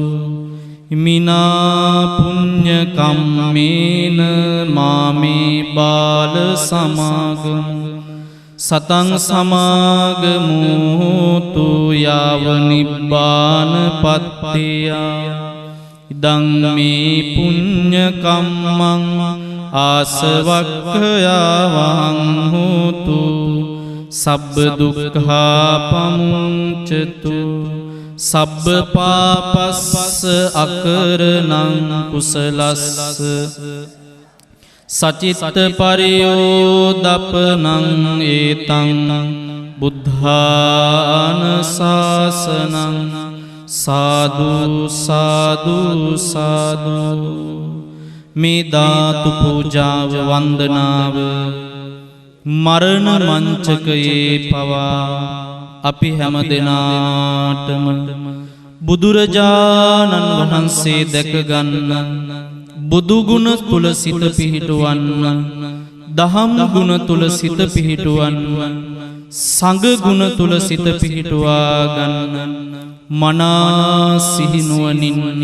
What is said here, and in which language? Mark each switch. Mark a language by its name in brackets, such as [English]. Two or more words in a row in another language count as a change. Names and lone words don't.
[Pali] මිනා පුඤ්ඤ කම්මේන මාමේ බාල සමාගම සතං සමාගමෝතු යාව නිබ්බාන පත්තිය. ඉදං මේ පුඤ්ඤ කම්මං ආසවක්ඛයාවං හෝතු සබ්බ දුක්ඛා පමුංචතු සබ්බ පාපස්ස අකරණං කුසලස්ස සචිත්ත පරියෝදපනං ඒතං බුද්ධාන ශාසනං. සාදු සාදු සාදු. [Sinhala] මේ ධාතු පූජාව වන්දනාව මරණ මංචකයේ පවා අපි හැම දෙනාටම බුදුරජාණන් වහන්සේ දැක ගන්න බුදු ගුණ තුල සිත පිහිටවන්න දහම් ගුණ තුල සිත පිහිටවන්න සංඝ ගුණ තුල සිත පිහිටවා ගන්න මනා සිහිනුවණින්